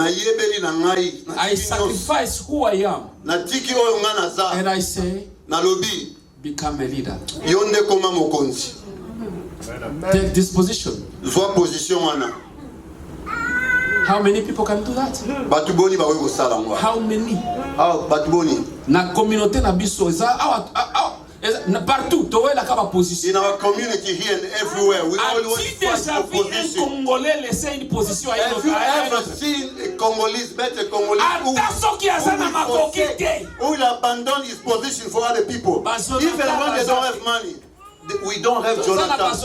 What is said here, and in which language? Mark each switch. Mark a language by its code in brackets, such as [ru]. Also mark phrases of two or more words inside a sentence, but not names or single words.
[en] I sacrifice who I am. And I say, become a leader. Take this position. How many people can do that? How many? [ln] Na communauté na biso partout to la kaba position. [en] In our community here and everywhere, we always fight for position. Have you ever seen a Congolese met a Congolese who will abandon his position for other people? Even when they don't have money, we don't have Jonathan.